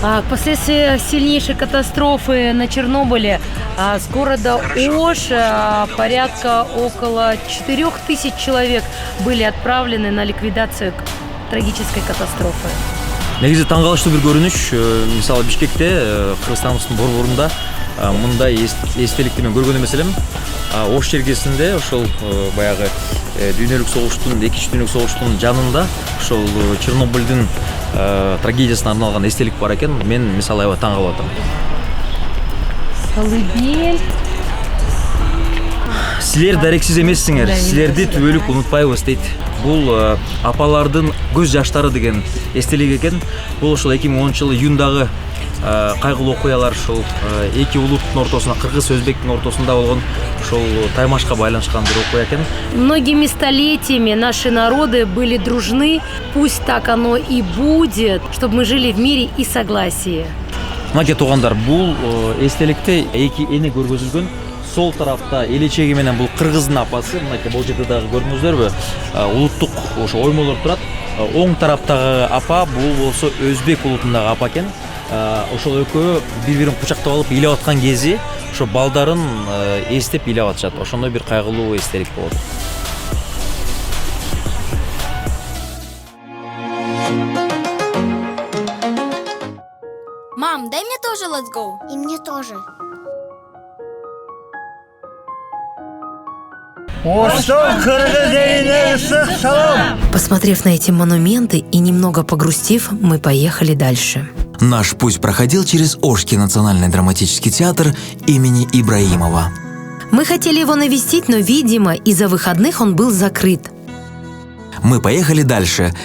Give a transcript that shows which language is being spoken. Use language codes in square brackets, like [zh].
[ru] Последствия сильнейшей катастрофы на Чернобыле с города Ош порядка около 4000 человек были отправлены на ликвидацию трагической катастрофы. [ky] Негизи таңғалыштуу бир көрүнүш, мисалы Бишкекте, Кыргызстандын борборунда мындай эстеликти мен көргөн эмес элем. Ош жергесинде ошол баягы дүйнөлүк согуштун, экинчи дүйнөлүк согуштун жанында ошол Чернобыльдин трагедиясына арналган эстелик бар экен. Мен мисалы аябай таң калып атам. [ru] Колыбель. [ky] Силер дарексиз эмессиңер. Силерди түбөлүк унутпайбыз дейт. Бул апалардын көз жаштары деген эстелик экен. Бул ошол 2010-жылы июндагы кайгылуу окуялар ошол эки улуттун ортосуна, кыргыз өзбектин ортосунда болгон ошол таймашка байланышкан бир окуя экен. [ru] Многими столетиями наши народы были дружны. Пусть так оно и будет, чтобы мы жили в мире и согласии. [ky] Мына туугандар, бул эстеликте эки эне көргөзүлгөн. сол тарапта Элечеги менен бул кыргыздын апасы, мынакей бул жерде дагы көрдүңүздөрбү, улуттук ошо оймолор турат. Оң тараптагы апа бул болсо өзбек улутундагы апа экен. Ошол экөө бири-бирин кучактап алып ыйлап аткан кези ошо балдарын эстеп ыйлап атышат. Ошондой бир кайгылуу эстелик болот. [ru] Мам, дай мне тоже [en] let's go. [ru] И мне тоже. [ky] Оштон Кыргыз элине ысык салам. [ru] Посмотрев на эти монументы и немного погрустив, мы поехали дальше. Наш путь проходил через Ошский национальный драматический театр имени Ибраимова. Мы хотели его навестить, но, видимо, из-за выходных он был закрыт. Мы поехали дальше.